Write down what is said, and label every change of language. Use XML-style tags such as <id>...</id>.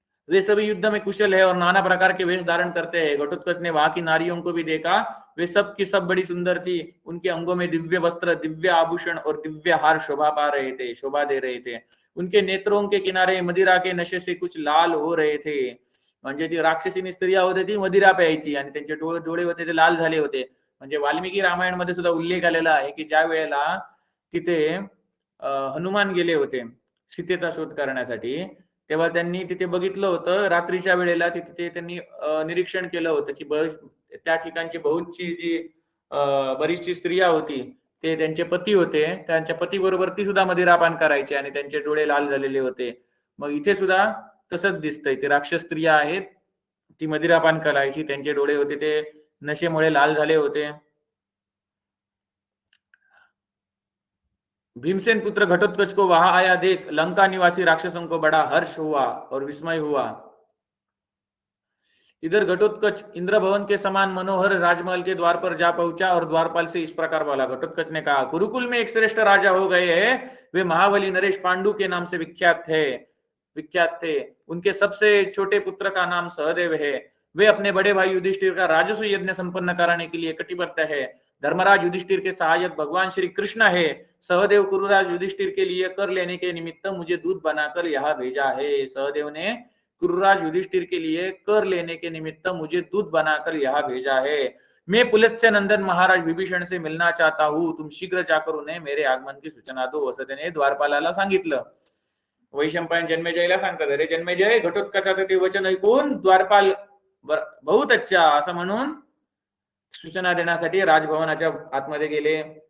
<hi>वे सभी युद्ध में कुशल है और नाना प्रकार के वेश धारण करते हैं. घटोत्कच ने वहां की नारियों को भी देखा. वे सब की सब बड़ी सुंदर थी. उनके अंगों में दिव्य वस्त्र, दिव्य आभूषण और दिव्य हार शोभा दे रहे थे. उनके नेत्रों के किनारे मदिरा के नशे से कुछ लाल हो रहे थे.</hi> <mr>म्हणजे जी राक्षसीनी स्त्रिया होती ती मदिरा प्यायची आणि त्यांचे डोळे होते ते लाल झाले होते. म्हणजे वाल्मिकी रामायण मध्ये सुद्धा उल्लेख आलेला आहे की ज्या वेळेला तिथे हनुमान गेले होते सीतेचा शोध करण्यासाठी, तेव्हा त्यांनी तिथे बघितलं होतं. रात्रीच्या वेळेला तिथे त्यांनी निरीक्षण केलं होतं की त्या ठिकाणची बहुतची जी बरीचशी स्त्रिया होती ते त्यांचे पती होते. त्यांच्या पती बरोबर ती सुद्धा मदिरापान करायची आणि त्यांचे डोळे लाल झालेले होते. मग इथे सुद्धा तसंच दिसतंय. ते राक्षस स्त्रिया आहेत, ती मदिरापान करायची. त्यांचे डोळे होते ते नशेमुळे लाल झाले होते.</mr> <hi>भीमसेन पुत्र घटोत्कच को वहां आया देख लंका निवासी राक्षसों को बड़ा हर्ष हुआ और विस्मय हुआ. इधर घटोत्कच इंद्र भवन के समान मनोहर राजमहल के द्वार पर जा पहुंचा और द्वारपाल से इस प्रकार बोला. घटोत्कच ने कहा, कुरुकुल में एक श्रेष्ठ राजा हो गए हैं. वे महाबली नरेश पांडु के नाम से विख्यात थे. उनके सबसे छोटे पुत्र का नाम सहदेव है. वे अपने बड़े भाई युधिष्ठिर का राजस्व यज्ञ संपन्न कराने के लिए कटिबद्ध है. धर्मराज युधिष्ठिर के सहायक भगवान श्री कृष्ण है. सहदेव कुरुराज युधिष्ठिर के लिए कर लेने के निमित्त मुझे दूध बनाकर यहाँ भेजा है. सहदेव ने कुरुराज युधिष्ठिर के लिए कर लेने के निमित्त मुझे दूध बनाकर यहाँ भेजा है. मैं पुलत्स्य नंदन महाराज विभीषण से मिलना चाहता हूँ. तुम शीघ्र जाकर उन्हें मेरे आगमन की सूचना दो,</hi> <mr>असं त्याने द्वारपालाला सांगितलं. वैशंपायन जन्मेजयला सांगतात, अरे जन्मेजय, घटोत्कचाचं ते वचन ऐकून द्वारपाल</mr> <hi>बहुत अच्छा</hi> <mr>असं म्हणून सूचना देण्यासाठी राजभवनाच्या आतमध्ये गेले.</mr>